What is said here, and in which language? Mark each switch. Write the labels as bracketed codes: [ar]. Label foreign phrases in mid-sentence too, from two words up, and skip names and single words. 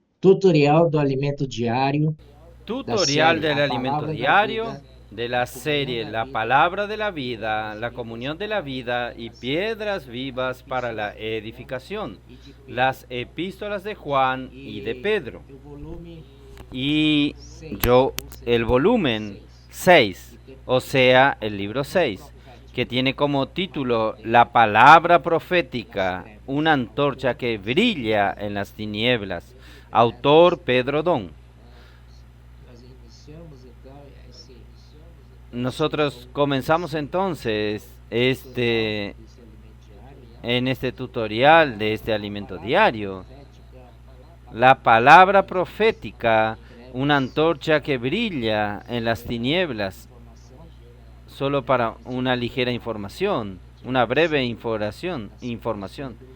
[pt] Tutorial do alimento diário, da [es] Tutorial [pt] série [es] del [pt] A [es] alimento [pt] Palavra da [es] diario [pt] Vida, [es] de la serie La Palabra de la Vida, la Comunión de la Vida y Piedras Vivas para la Edificación, las epístolas de Juan y de Pedro. [pt] o volume [es] Y [pt] 6, [es] yo, [pt] ou seja, [es] el volumen 6, o sea, el libro 6, que tiene como título La Palabra Profética, una antorcha que brilla en las tinieblas, autor Pedro Don. [pt] nós iniciamos então [es] Nosotros comenzamos entonces en este tutorial de este alimento diario, la palabra profética, una antorcha que brilla en las tinieblas, solo para una ligera información, una breve información.